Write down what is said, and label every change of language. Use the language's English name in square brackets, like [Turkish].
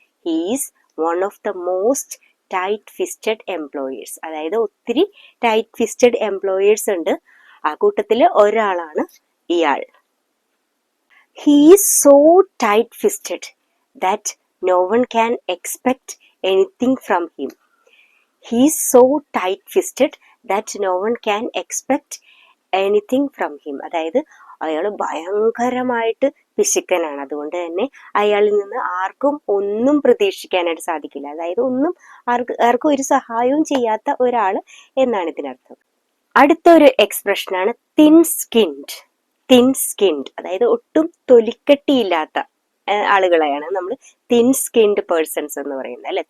[English] He is one of the most tight fisted employers. [Malayalam] അതായത് ഒത്തിരി tight fisted employers ഉണ്ട്, ആ കൂട്ടത്തിൽ ഒരാളാണ് ഇയാൾ. [English] He is so tight fisted that no one can expect anything from him. He is so tight-fisted that no one can expect anything from him. [Malayalam] അതായത് അയാൾ ഭയങ്കരമായിട്ട് പിശുക്കനാണ്, അതുകൊണ്ട് തന്നെ അയാളിൽ നിന്ന് ആർക്കും ഒന്നും പ്രതീക്ഷിക്കാനായിട്ട് സാധിക്കില്ല. അതായത് ഒന്നും ആർക്കും ഒരു സഹായവും ചെയ്യാത്ത ഒരാൾ എന്നാണ് ഇതിനർത്ഥം. അടുത്തൊരു എക്സ്പ്രഷനാണ് തിൻ സ്കിൻഡ്. തിൻ സ്കിൻഡ് അതായത് ഒട്ടും തൊലിക്കട്ടിയില്ലാത്ത ആളുകളെയാണ് നമ്മൾ തിൻ സ്കിൻഡ് പേഴ്സൺസ് എന്ന് പറയുന്നത് അല്ലെ.